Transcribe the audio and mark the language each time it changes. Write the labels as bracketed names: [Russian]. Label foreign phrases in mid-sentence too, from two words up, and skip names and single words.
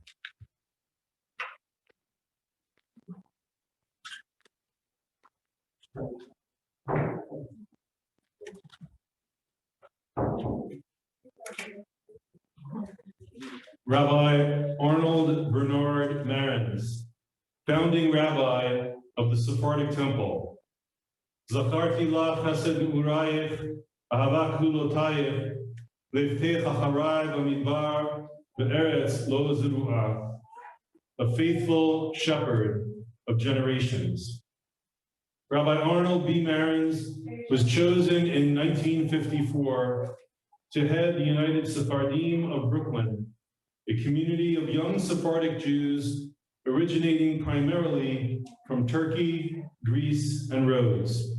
[English] Rabbi Arnold Bernard Marans, founding rabbi of the Sephardic Temple. [Hebrew] זכרתי לך חסד נעוריך, אהבת כלולתיך, לכתך אחרי במדבר, בארץ לא זרועה. [English] A faithful shepherd of generations. Rabbi Arnold B. Marans was chosen in 1954 to head the United Sephardim of Brooklyn, a community of young Sephardic Jews originating primarily from Turkey, Greece, and Rhodes.